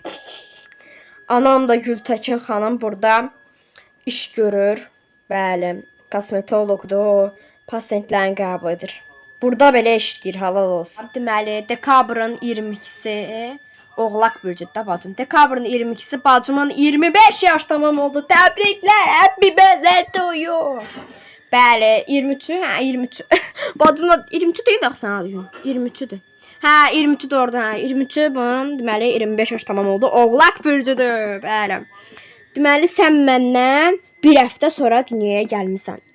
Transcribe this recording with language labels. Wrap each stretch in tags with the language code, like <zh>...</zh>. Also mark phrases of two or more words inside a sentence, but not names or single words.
<az>Anam da Gültəkin xanım burada iş görür. Bəli. Kosmetologdur, o pasientlərini qəbul edir. Burada belə işləyir, halal olsun. Deməli, dekabrın 22-si Oğlaq bürcüddə bacım. Dekabrın 22-si bacımın 25 yaş tamam oldu. Təbriklər,</az> <en>happy birthday to you.</en> <az>Bəli, 23-ü, 23. Bacımla 23 deyil axı sən adın. 23-dür. 23 doğrudur, 23 bunun deməli 25 yaş tamam oldu. Oğlaq bürcüdür, bəli. Deməli sən məndən bir həftə sonra dünyaya gəlmisən.</az>